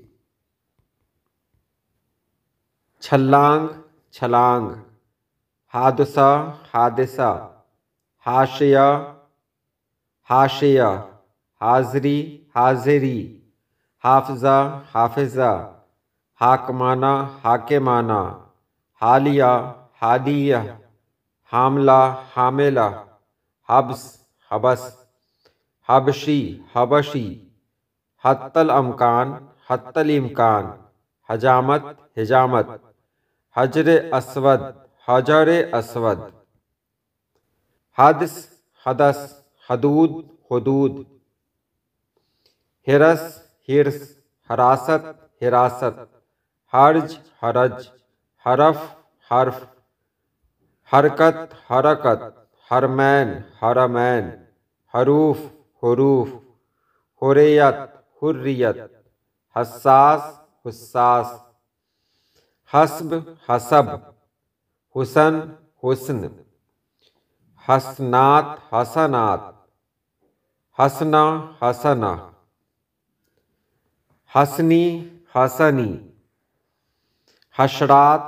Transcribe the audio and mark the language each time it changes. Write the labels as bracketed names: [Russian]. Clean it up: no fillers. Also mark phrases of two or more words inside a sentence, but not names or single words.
[Urdu] چھلانگ چھلانگ، حادثہ حادثہ، حاشیہ حاشیہ، حاضری حاضری، حافظہ حافظہ، حاکمانہ حاکمانہ، حالیہ حالیہ، حاملہ حاملہ، حبس حبس، حبشی حبشی، حتی الامکان حتی الامکان، حجامت حجامت، حجر اسود حجر اسود، حدث حدث، حدود حدود، حرص حرص، حراست حراست، حرج حرج، حرف حرف، حرکت حرکت، حرمین حرمین، حروف حروف، حریت حریت، حساس حساس، حسب حسب، حسن حسن، حسنات حسنات، حسنہ حسنہ، حسنی حسنی، حشرات